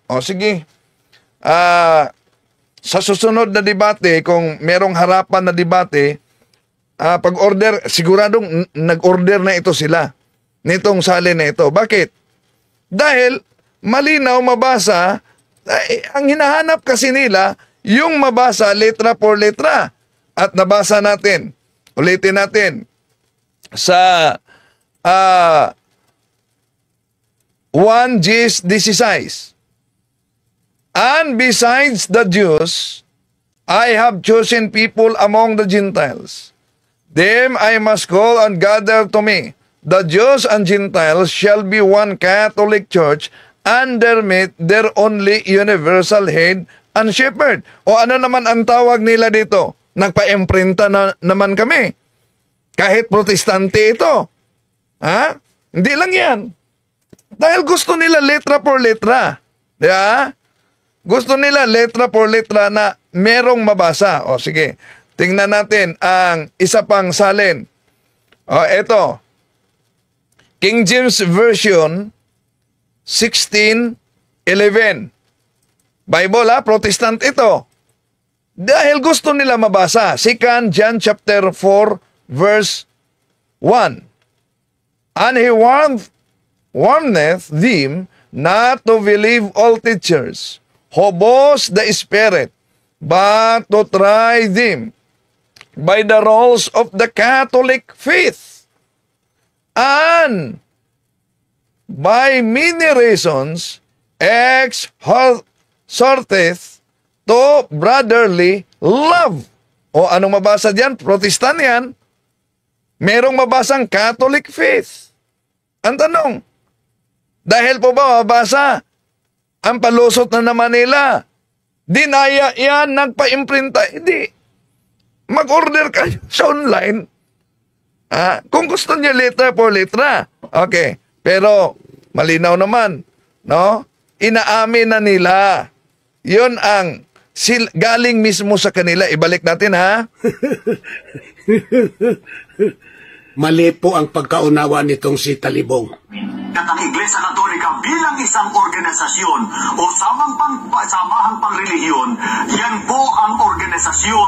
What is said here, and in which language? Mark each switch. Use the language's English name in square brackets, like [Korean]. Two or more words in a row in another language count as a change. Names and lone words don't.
[Filipino] O sige, sa susunod na debate, kung merong harapan na debate, pag-order, siguradong nag-order na ito sila, nitong salin na ito. Bakit? Dahil malinaw mabasa, ang hinahanap kasi nila, yung mabasa [Spanish] letra por letra. [Filipino] At nabasa natin, ulitin natin, sa 1 Gs 16. [English] And besides the Jews, I have chosen people among the Gentiles. Them I must call and gather to me. The Jews and Gentiles shall be one Catholic Church underneath their only universal head and shepherd. [Filipino] O ano naman ang tawag nila dito? Nagpa-imprinta na naman kami. Kahit protestante ito. Ha? Hindi lang yan. Dahil gusto nila [Spanish] letra por letra. [Filipino] Diba? Gusto nila [Spanish] letra por letra [Filipino] na merong mabasa. O sige, tingnan natin ang isa pang salin. O eto. King James Version 16:11. [English] Bible Protestant [Filipino] ito. Dahil gusto nila mabasa. 2 John chapter 4 verse 1. [English] And he warneth them not to believe all teachers, who boast the Spirit, but to try them by the rules of the Catholic faith. And by many reasons exhorteth to brotherly love. [Filipino] O anong mabasa diyan? Protestant yan. Merong mabasang [English] Catholic faith. [Filipino] Ang tanong, dahil po ba mabasa, ang palusot na naman nila, dinaya yan, nagpa-imprinta, hindi. Mag-order kayo sa online. Kung gusto niya [Spanish] letra por letra, [Filipino] okay. Pero, malinaw naman, no? Inaamin na nila. Yun ang galing mismo sa kanila. Ibalik natin, ha? Mali po ang pagkaunawa nitong si Talibong. At ang Iglesia Katolika bilang isang organisasyon o samahang pangrelihiyon, yan po ang organisasyon.